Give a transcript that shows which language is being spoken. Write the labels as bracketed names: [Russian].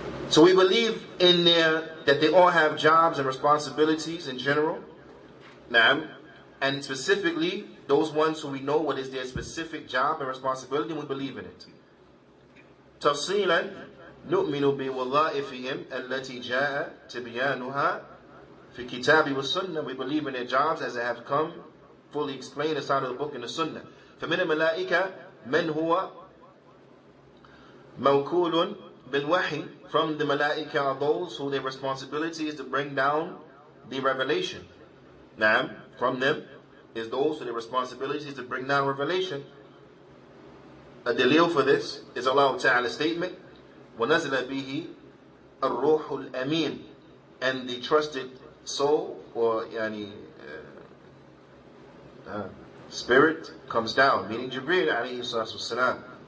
[English] So we believe in there that they all have jobs and responsibilities in general. Naam. And specifically, those ones who we know what is their specific job and responsibility, we believe in it. [Arabic] تفصيلا نؤمن بوظائفهم التي جاء تبيانها في الكتاب والسنة. [English] We believe in their jobs as they have come fully explained inside of the book and the Sunnah. [Arabic] فمن الملائكة من هو موكول بالوحي. [English] From the malaika are those who their responsibility is to bring down the revelation. Naam, from them is those who their responsibility is to bring down revelation. A dalil for this is Allah Ta'ala's statement, [Arabic] وَنَزْلَ بِهِ الرُّوحُ الْأَمِينَ, [English] and the trusted soul, or spirit, comes down, meaning Jibreel alayhi salatu wasalam.